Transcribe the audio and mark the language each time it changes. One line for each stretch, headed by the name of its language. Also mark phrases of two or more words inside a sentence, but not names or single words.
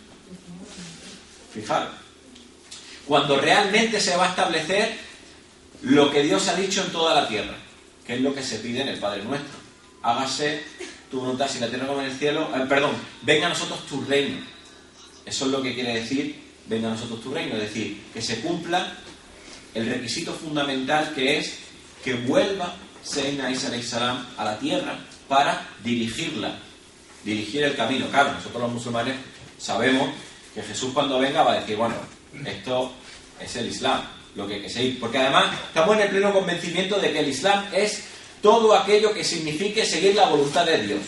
Spanish: Fijaros, cuando realmente se va a establecer lo que Dios ha dicho en toda la tierra, que es lo que se pide en el Padre Nuestro. Hágase tu voluntad en la tierra como en el cielo. Venga a nosotros tu reino. Eso es lo que quiere decir, venga a nosotros tu reino. Es decir, que se cumpla el requisito fundamental, que es que vuelva
Arabic: سيدنا عيسى عليه السلام
Spanish: a la tierra para dirigirla, dirigir el camino. Claro, nosotros los musulmanes sabemos que Jesús cuando venga va a decir, bueno, esto es el Islam, lo que hay que seguir, porque además estamos en el pleno convencimiento de que el Islam es todo aquello que signifique seguir la voluntad de Dios.